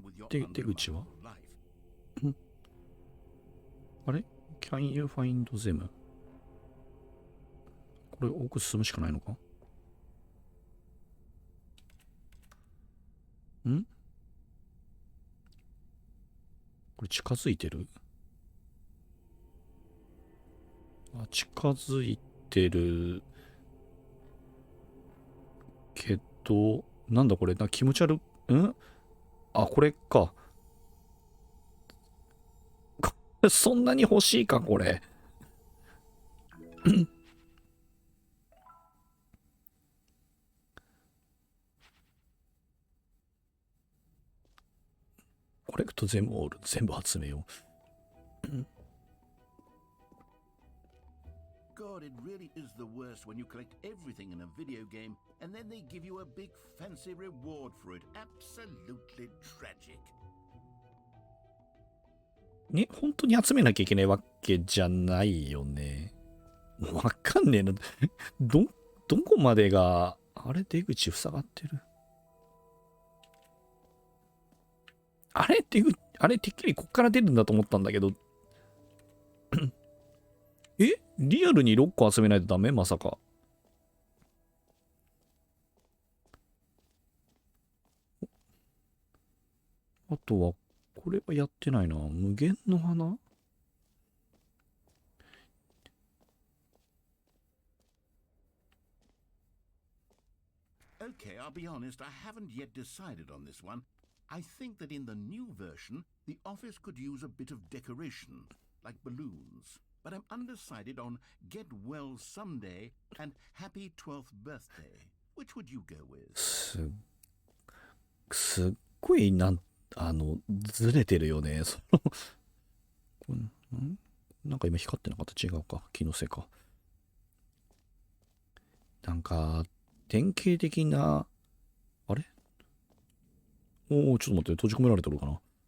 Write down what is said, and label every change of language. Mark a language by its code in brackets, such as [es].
[en] 出口はあれ ?Can you find them? [ja] これ奥進むしかないのかんこれ近づいてるあ、近づいてるけど、なんだこれ気持ち悪んあ、これか。そんなに欲しいか、これ。コレクト全部集めよう。 [en] God, it really is the worst when you collect everything in a video game and then they give you a big fancy reward for it. Absolutely tragic. [ja] ね、本当に集めなきゃいけないわけじゃないよね。わかんねえな。どこまでが、あれ出口塞がってる。あれてっきりこっから出るんだと思ったんだけど。リアルに6個集めないとダメまさか。あとは、これはやってないな。無限の花 [en] Okay, I'll be honest, I haven't yet decided on this one. I think that in the new version, the office could use a bit of decoration, like balloons. But I'm undecided on Get Well Someday and Happy 12th Birthday. Which would you go with? [ja] すっごいずれてるよね。なんか今光ってなかった？違うか。気のせいか。なんか、典型的な、あれおお、ちょっと待って、閉じ込められてるかな。